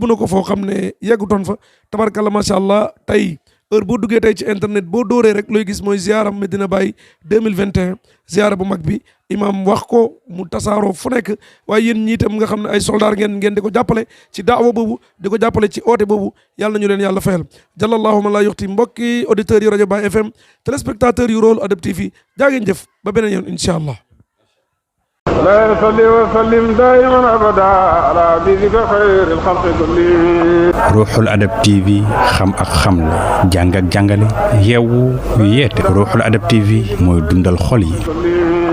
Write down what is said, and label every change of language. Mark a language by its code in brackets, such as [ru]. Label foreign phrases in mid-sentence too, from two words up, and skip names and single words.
[wo] na ko foo xam ne yeggutoon fa tabarkalla [ar] ما شاء الله [wo] tey heure boo duggee tey ci internet boo dóoree rek looy gis mooy ziara Medina Baye 2021 ziara bu mag bi imam wax ko mu tasaaroo fu nekk waaye yéen ñii tam nga xam ne ay soldaar ngeen di ko jàppale ci daawa boobu di ko jàppale ci oote boobu yàlla nañu leen yàlla fayal jàllallahu ma la yuxti mbokki auditeurs yu rajo Baye FM téléspectateurs yu Rool Adab TV jaa ngeen jëf ba beneen yoon [ar] إن شاء الله. لا يصلي وسلم دائما ابدا على حبيبك خير الخلق كلهم. [wo] Ruuxul Adab TV xam ak xamle jàng ak jàngale yeewu yeete Ruuxul Adab TV mooy dundal xol yi.